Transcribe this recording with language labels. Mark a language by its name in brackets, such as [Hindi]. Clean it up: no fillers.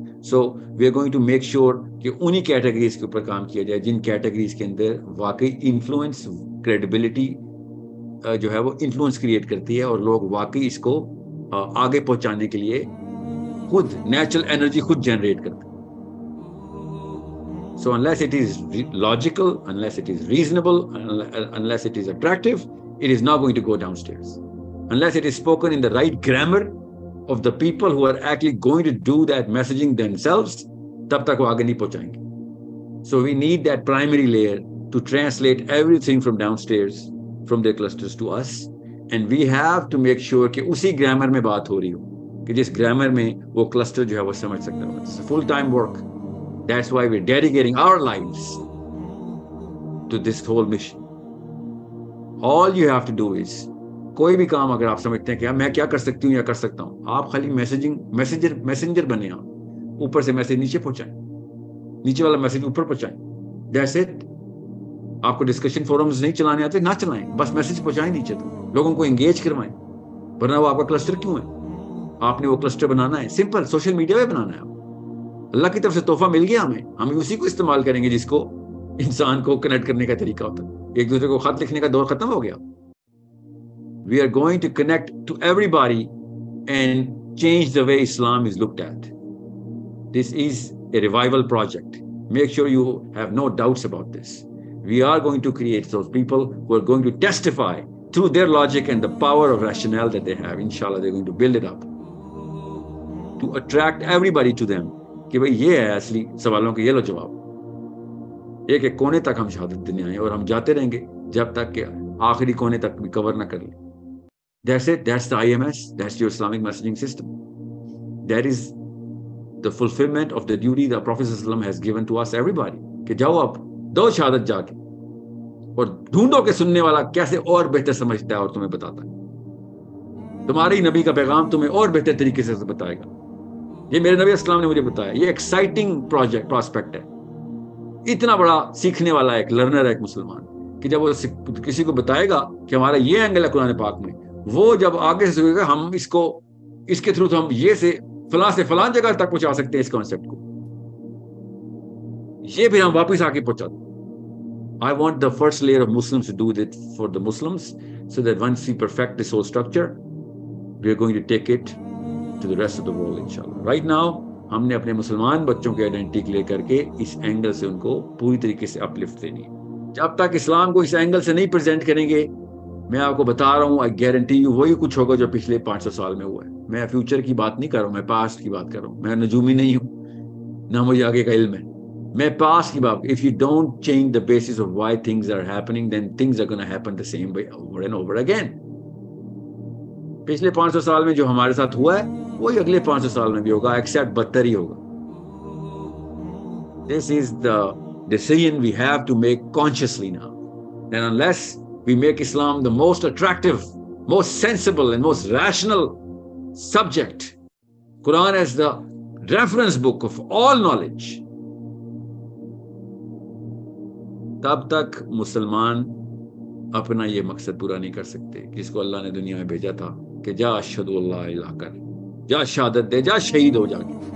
[English] so we are going to make sure [Urdu] کہ انہی categories کے اوپر کام کیا جائے جن کیٹیگریز کے اندر واقعی انفلوئنس, کریڈیبلٹی جو ہے وہ انفلوئنس کریٹ کرتی ہے, اور لوگ واقعی اس کو آگے پہنچانے کے لیے خود نیچرل انرجی خود جنریٹ کرتے ہیں. [English] So unless it is logical, unless it is reasonable, unless it is attractive, it is not going to go downstairs. Unless it is spoken in the right grammar of the people who are actually going to do that messaging themselves, [Urdu] tab tak wo aage nahi pahunchayenge. [English] So we need that primary layer to translate everything from downstairs, from their clusters to us, and we have to make sure [Urdu] کہ اسی grammar میں بات ہو رہی ہو کہ جس grammar میں وہ cluster جو ہے وہ سمجھ سکتا ہو. [English] Full time work. That's why we're dedicating our lives to this whole mission. All you have to do is, [Urdu] کوئی بھی کام اگر آپ سمجھتے ہیں کہ میں کیا کر سکتی ہوں یا کر سکتا ہوں, آپ خالی میسنجر بنے, آپ اوپر سے میسج نیچے پہنچائیں, نیچے والا میسج اوپر پہنچائیں. [English] That's it. [Urdu] آپ کو ڈسکشن فورمز نہیں چلانے آتے, نہ چلائیں, بس میسج پہنچائیں نیچے تک, لوگوں کو انگیج کروائیں. ورنہ وہ آپ کا کلسٹر کیوں ہے؟ آپ نے وہ کلسٹر بنانا ہے, سمپل سوشل میڈیا پہ بنانا ہے. اللہ کی طرف سے تحفہ مل گیا ہمیں, ہم اسی کو استعمال کریں گے جس کو انسان کو کنیکٹ کرنے کا طریقہ ہوتا ہے. ایک دوسرے کو خط لکھنے کا دور ختم ہو گیا. [English] We are going to connect to everybody and change the way Islam is looked at. This is a revival project. Make sure you have no doubts about this. We are going to create those people who are going to testify through their logic and the power of rationale that they have. Inshallah, they're going to build it up to attract everybody to them. [Urdu] کہ بھئی یہ ہے اصلی سوالوں کے یہ لو جواب. ایک ایک کونے تک ہم شہادت دینے آئے اور ہم جاتے رہیں گے جب تک کہ آخری کونے تک بھی کور نہ کر لیں. [English] That's it. That's the IMS. That's your Islamic messaging system. That is the fulfillment of the duty the Prophet ﷺ has given to us everybody. [Urdu] کہ جاؤ آپ دو شہادت جا کے اور ڈھونڈو کہ سننے والا کیسے اور بہتر سمجھتا ہے اور تمہیں بتاتا ہے. تمہارے نبی کا پیغام تمہیں اور بہتر طریقے سے بتائے گا. یہ میرے نبی اسلام نے مجھے بتایا. یہ ایکسائٹنگ پراسپیکٹ ہے. اتنا بڑا سیکھنے والا ایک لرنر ہے ایک مسلمان کہ جب وہ کسی کو بتائے گا کہ ہمارا یہ اینگل ہے قرآن پاک میں, وہ جب آگے سے سوچے گا ہم اس کے تھرو تو ہم یہ سے فلاں جگہ تک پہنچا سکتے ہیں اس کانسیپٹ کو, یہ پھر ہم واپس آ کے پہنچا دیں. [English] I want the first layer of Muslims to do that for the Muslims so that once we perfect this whole structure, we are going to take it to the rest of the world inshallah. Right now [Urdu] ہم نے اپنے مسلمان بچوں کی identity clear کر کے اس angle سے ان کو پوری طریقے سے اپلفٹ دینی ہے. جب تک اسلام کو اس اینگل سے نہیں پریزنٹ کریں گے, میں آپ کو بتا رہا ہوں, [English] I guarantee you [Urdu] وہی کچھ ہوگا جو پچھلے 500 سال میں ہوا ہے. میں فیوچر کی بات نہیں کر رہا ہوں, میں پاسٹ کی بات کر رہا ہوں. میں نجومی نہیں ہوں, نہ مجھے آگے کا علم ہے. میں پاسٹ کی بات. [English] If you don't change the basis of why things are happening, then things are going to happen the same way over and over again. [Urdu] پچھلے 500 سال میں جو ہمارے ساتھ ہوا ہے وہی اگلے 500 سال میں بھی ہوگا, ایکسیپٹ بدتر ہی ہوگا. [English] This is the decision we have to make consciously now. And unless we make Islam the most attractive, most sensible and most rational subject, Quran as the reference book of all knowledge, [Urdu] تب تک مسلمان اپنا یہ مقصد پورا نہیں کر سکتے جس کو اللہ نے دنیا میں بھیجا تھا کہ جا اشہد اللہ الہ کر, جا شہادت دے, جا شہید ہو جا کے.